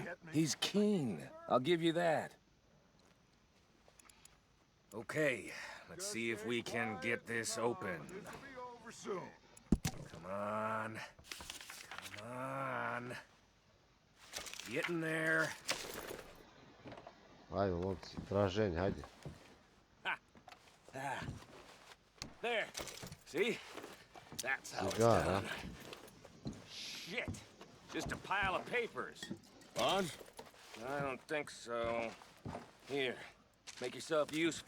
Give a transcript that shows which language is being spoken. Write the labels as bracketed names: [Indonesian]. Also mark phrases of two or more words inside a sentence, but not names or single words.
[English] He's keen. I'll give you that. Okay, let's see if we can get this open. Come on. Come on. Get in there. [Serbian] Ajde, momci, traženje, hajde. [English] There. See? That's how it's Cigar, done. Shit. Just a pile of papers. Bonds? I don't think so. Here. Make yourself useful.